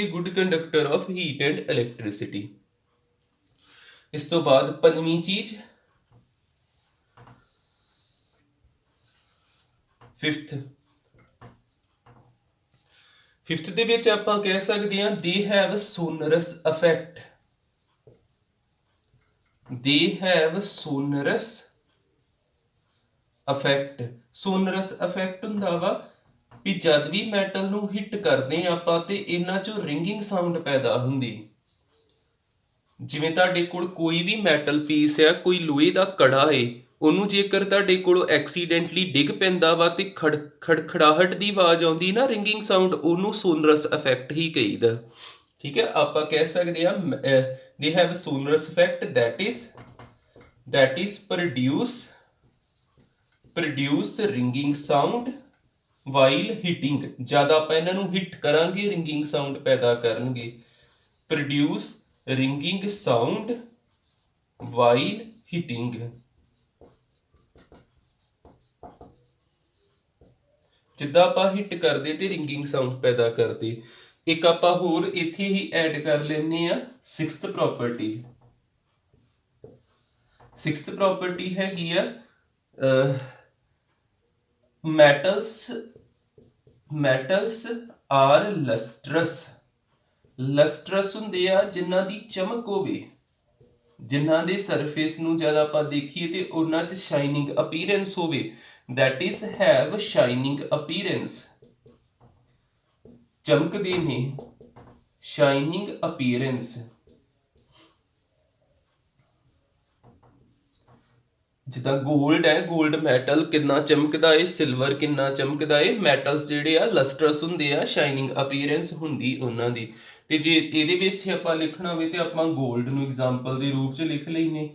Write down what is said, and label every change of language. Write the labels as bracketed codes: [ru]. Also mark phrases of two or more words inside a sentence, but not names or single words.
[en] good conductor of heat and electricity. [pa] ਇਸ ਤੋਂ ਬਾਅਦ ਪੰਜਵੀਂ ਚੀਜ਼, ਫਿਫਥ, फिफ्थ ਦੇ ਵਿੱਚ ਆਪਾਂ ਕਹਿ ਸਕਦੇ ਹਾਂ [en] they have sonorous effect, they have sonorous effect। sonorous effect [pa] ਹੁੰਦਾ ਵਾ ਵੀ ਜਦ ਵੀ ਮੈਟਲ ਨੂੰ ਹਿੱਟ ਕਰਦੇ ਆਪਾਂ ਤੇ ਇਹਨਾਂ ਚੋਂ [en] ringing sound [pa] ਪੈਦਾ ਹੁੰਦੀ। ਜਿਵੇਂ ਤੁਹਾਡੇ ਕੋਲ ਕੋਈ ਵੀ [en] metal piece [pa] ਆ, ਕੋਈ ਲੋਹੇ ਦਾ ਕੜਾ ਏ, ਉਹਨੂੰ ਜੇਕਰ ਤੁਹਾਡੇ ਕੋਲੋਂ ਐਕਸੀਡੈਂਟਲੀ ਡਿੱਗ ਪੈਂਦਾ ਵਾ ਤੇ ਖੜਖੜਾਹਟ ਦੀ ਆਵਾਜ਼ ਆਉਂਦੀ ਨਾ, [en] ringing sound, [pa] ਉਹਨੂੰ [en] sonorous effect [pa] ਹੀ ਕਹੀਦਾ। ਠੀਕ ਹੈ, ਆਪਾਂ ਕਹਿ ਸਕਦੇ ਹਾਂ [en] they have sonorous effect that is produce ringing sound while hitting। [pa] ਜਦ ਆਪਾਂ ਇਹਨਾਂ ਨੂੰ ਹਿੱਟ ਕਰਾਂਗੇ [en] ringing sound [pa] ਪੈਦਾ ਕਰਨਗੇ। [en] produce ringing sound while hitting। [pa] ਜਿੱਦਾਂ ਆਪਾਂ ਹਿੱਟ ਕਰਦੇ ਤੇ [en] ringing sound [pa] ਪੈਦਾ ਕਰਦੇ। ਇੱਕ ਆਪਾਂ ਹੋਰ ਇੱਥੇ ਹੀ ਐਡ ਕਰ ਲੈਂਦੇ ਆ [en] sixth property. sixth property [pa] ਹੈਗੀ ਆ [en] metals are lustrous. [pa] ਲਸਟਰਸ ਹੁੰਦੇ ਆ ਜਿਨ੍ਹਾਂ ਦੀ ਚਮਕ ਹੋਵੇ, ਜਿਨ੍ਹਾਂ ਦੇ ਸਰਫੇਸ ਨੂੰ ਜਦ ਆਪਾਂ ਦੇਖੀਏ ਤੇ ਉਹਨਾਂ 'ਚ [en] shining appearance [pa] ਹੋਵੇ। [en] that is have shining appearance। [pa] ਚਮਕਦੇ ਨੇ, [en] shining appearance। [pa] ਜਿੱਦਾਂ ਗੋਲਡ ਹੈ, [en] gold metal [pa] ਕਿੰਨਾ ਚਮਕਦਾ ਏ, ਸਿਲਵਰ ਕਿੰਨਾ ਚਮਕਦਾ ਏ। ਮੈਟਲਸ ਜਿਹੜੇ ਆ ਲਸਟਰਸ ਹੁੰਦੇ ਆ, [en] shining appearance [pa] ਹੁੰਦੀ ਉਹਨਾਂ ਦੀ। ਤੇ ਜੇ ਇਹਦੇ ਵਿੱਚ ਆਪਾਂ ਲਿਖਣਾ ਹੋਵੇ ਤੇ ਆਪਾਂ ਗੋਲਡ ਨੂੰ ਐਗਜ਼ਾਮਪਲ ਦੇ ਰੂਪ 'ਚ ਲਿਖ ਲੈਨੇ।